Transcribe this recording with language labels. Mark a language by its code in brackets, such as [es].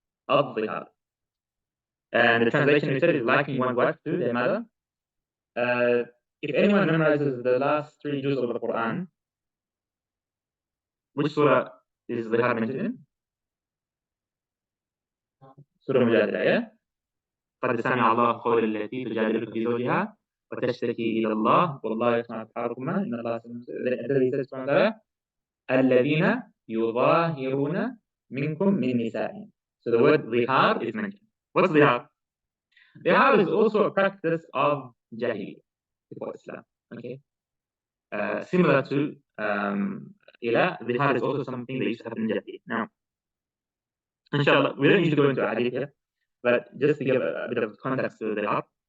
[ar] الظهار. [en] And the translation we said is likening one's wife to their mother. If anyone memorizes the last 3 juz of the Quran, which surah is Dhihar mentioned in? Surah Mujadila, yeah? [ar] قد سمع الله قول التي تجادلك في زوجها وتشتكي إلى الله والله يسمع تحاوركما إن الله سميع الذين يظاهرون منكم من نسائهم. [en] So the word Thihar is mentioned. What's Thihar? Thihar is also a practice of Jahiliyyah before Islam. Okay, similar to Ila, Thihar is also something that used to happen in Jahiliyyah. Now, Inshallah, we don't need to go into hadith here, but just to give a bit of context to the Dhihar.